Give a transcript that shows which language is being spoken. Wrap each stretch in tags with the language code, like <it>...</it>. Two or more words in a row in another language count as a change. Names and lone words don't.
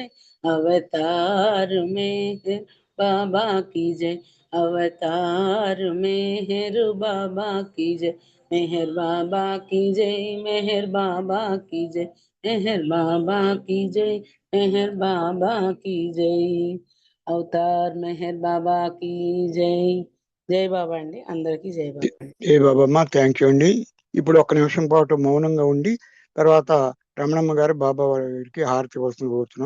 <hi>अवतार मेहर बाबा की जय। अवतार मेहर बाबा की जय। मेहर बाबा की जय। मेहर बाबा की जय। मेहर बाबा की जय। मेहर बाबा की जय।</hi> <te>అవతార్ మెహర్ బాబా की జై. జై బాబా అండి. అందరికీ జై బాబా. జై బాబా అమ్మా.</te> <en>thank you</en> <te>అండి. ఇప్పుడు ఒక్క నిమిషం పాటు మౌనంగా ఉండి తర్వాత రమణమ్మ గారు బాబా వారికి హారతి వస్తుంది కోరుతున్నాం.</te>